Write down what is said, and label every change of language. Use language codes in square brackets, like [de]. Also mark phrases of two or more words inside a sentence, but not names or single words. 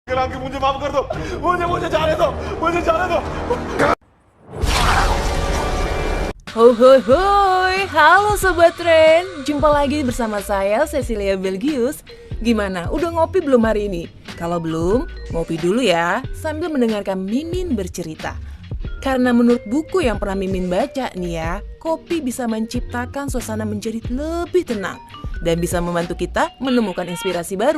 [hi] कि मुझे माफ कर दो, मुझे जाने दो, मुझे जाने दो। [id] Hoi hoi hoi, halo Sobat Tren, jumpa lagi bersama saya Cecilia Belgius. Gimana, udah ngopi belum hari ini? Kalau belum, ngopi dulu ya, sambil mendengarkan Mimin bercerita. Karena menurut buku yang pernah Mimin baca nih ya, kopi bisa menciptakan suasana menjadi lebih tenang dan bisa membantu kita menemukan inspirasi baru.